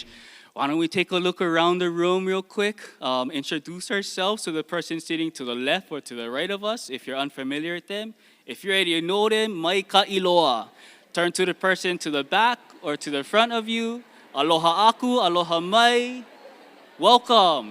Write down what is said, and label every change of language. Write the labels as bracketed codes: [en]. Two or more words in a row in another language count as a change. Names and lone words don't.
[en] why don't we take a look around the room real quick, introduce ourselves to the person sitting to the left or to the right of us, if you're unfamiliar with them. If you already know them, [haw] mai ka iloa. [en] Turn to the person to the back or to the front of you. [haw] Aloha aku, aloha mai. [en] Welcome.